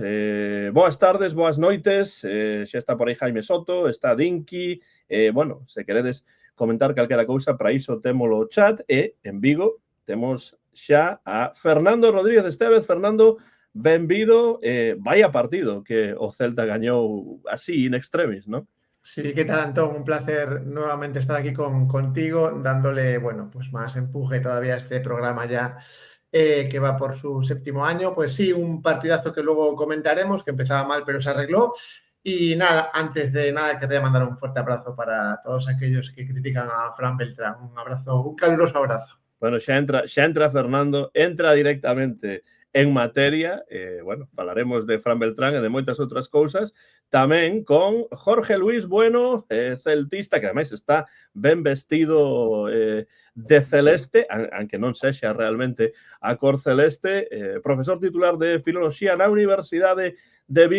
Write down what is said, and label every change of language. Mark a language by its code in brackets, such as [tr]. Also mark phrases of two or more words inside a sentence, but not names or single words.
[gl] Boas tardes, boas noites. Xa está por aí Jaime Soto, está Dinky. Bueno, se queredes comentar calquera cousa, para iso témolo o chat. E en Vigo temos xa a Fernando Rodríguez Estevez. Fernando, benvido. Vaya partido que o Celta gañou así in extremis, ¿no? [es] Sí, ¿qué tal, Antón? Un placer nuevamente estar aquí contigo, dándole, bueno, pues más empuje todavía a este programa ya que va por su séptimo año. Pues sí, un partidazo que luego comentaremos, que empezaba mal pero se arregló. Y nada, antes de nada quería mandar un fuerte abrazo para todos aquellos que critican a Fran Beltrán. Un abrazo, un caluroso abrazo. Bueno, [gl] xa entra Fernando, entra directamente en materia. Bueno, falaremos de Fran Beltrán e de moitas outras cousas. Tamén con Jorge Luis Bueno, celtista, que ademais está ben vestido de celeste, aunque non sexa realmente a cor celeste, profesor titular de Filoloxía na Universidade de Vigo.